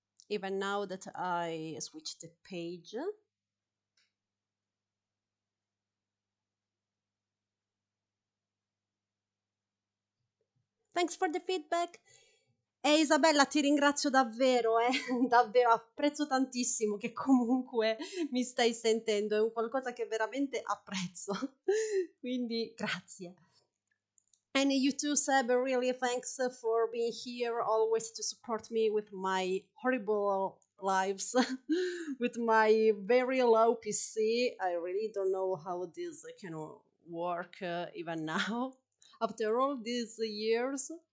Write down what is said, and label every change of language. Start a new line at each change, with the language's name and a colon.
English: Even now that I switched the page. Thanks for the feedback.
Italian: Isabella, ti ringrazio davvero, davvero apprezzo tantissimo che comunque mi stai sentendo, è un qualcosa che veramente apprezzo, quindi grazie.
English: And you too, Seb, really thanks for being here, always to support me with my horrible lives, with my very low PC. I really don't know how this can work even now, after all these years.